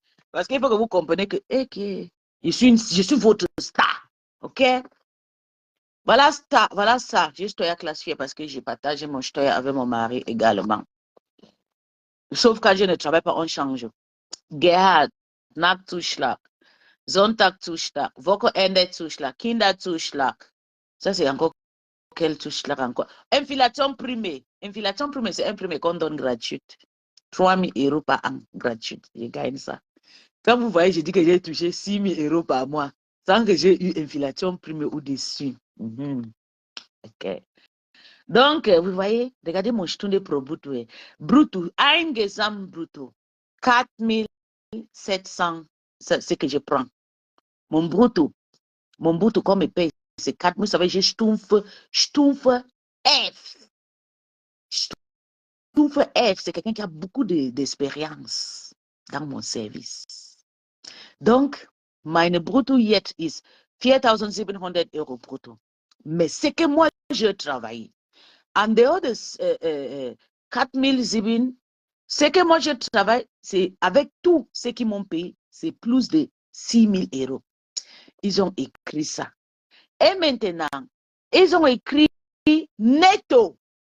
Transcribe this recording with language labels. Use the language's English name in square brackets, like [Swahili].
[French] Parce qu'il faut que vous compreniez que je suis votre star. OK? Voilà ça. Voilà ça. J'ai Stoya classifié parce que j'ai partagé mon Stoya avec mon mari également. Sauf quand je ne travaille pas, on change. [German] Gerhard, Nachtzuschlag, Sonntagzuschlag, Wochenende-Zuschlag, Kinderzuschlag. [French] Ça, c'est encore quel Zuschlag encore? Inflation primée. Inflation primée, c'est un primé qu'on donne gratuite. 3 000 € par an, gratuite. Je gagne ça. Quand vous voyez, je dis que j'ai touché 6 000 € par mois sans que j'ai eu inflation primée au-dessus. OK. Donc, vous voyez, regardez mon stunde pro brutto. Brutto, Eingesam brutto. 4 700, c'est ce que je prends. Mon brutto, comme il paye, c'est 4 000. Vous savez, j'ai Stumpf F. Stumpf F, c'est quelqu'un qui a beaucoup d'expérience dans mon service. [German] Donc, meine brutto jetzt ist 4.700 € brutto. [French] Mais c'est que moi, je travaille. En dehors de 4 700, ce que moi je travaille, c'est avec tout ce qu'ils m'ont payé, c'est plus de 6 000 €. Ils ont écrit ça. Et maintenant, ils ont écrit netto.